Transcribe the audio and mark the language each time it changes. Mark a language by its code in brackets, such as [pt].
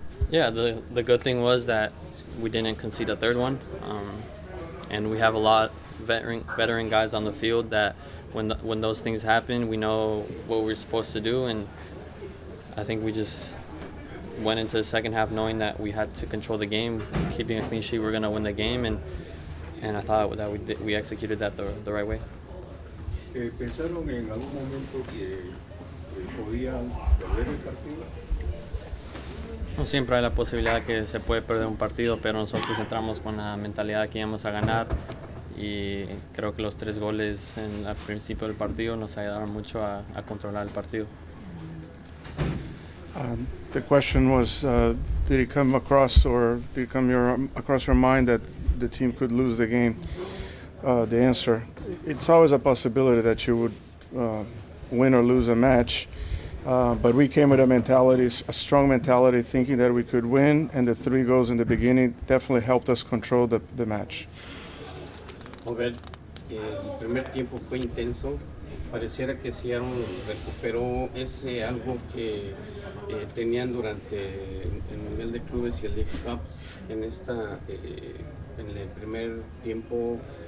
[en] Yeah, the good thing was that we didn't concede a third one, and we have a lot veteran guys on the field that when those things happen, we know what we're supposed to do, and I think we just went into the second half knowing that we had to control the game, keeping a clean sheet, we're going to win the game, and I thought that we executed that the right way. [es] ¿Pensaron en algún momento que podían perder el partido? No, siempre hay la posibilidad que se puede perder un partido, pero nosotros entramos con la mentalidad que íbamos a ganar, y creo que los 3 goles al principio del partido nos ayudaron mucho a controlar el partido. [en] The question was, did it come across across your mind that the team could lose the game? The answer, it's always a possibility that you would win or lose a match, but we came with a strong mentality, thinking that we could win, and the 3 goals in the beginning definitely helped us control the match. [es] Obed, el primer tiempo fue intenso. Pareciera que Seattle recuperó ese algo que tenían durante el Mundial de Clubes y el League Cup en el primer tiempo.